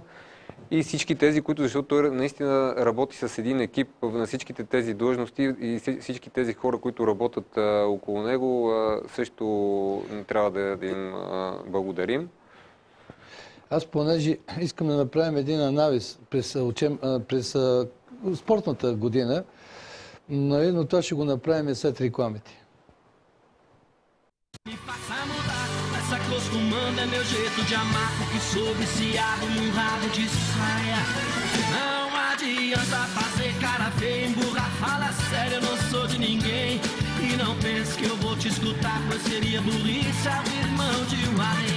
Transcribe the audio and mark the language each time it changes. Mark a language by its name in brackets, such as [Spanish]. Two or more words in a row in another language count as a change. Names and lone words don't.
[Bulgarian] И всички тези, които, защото той наистина работи с един екип на всичките тези длъжности и всички тези хора, които работят около него, също трябва да им благодарим. Аз понеже искам да направим един анализ през спортната година, но това ще го направим след рекламите. [Portuguese] Acostumando é meu jeito de amar, porque sou viciado num rabo de saia. Não adianta fazer cara feia, emburrar, fala sério, eu não sou de ninguém. E não pense que eu vou te escutar, pois seria burrice abrir mão de um além.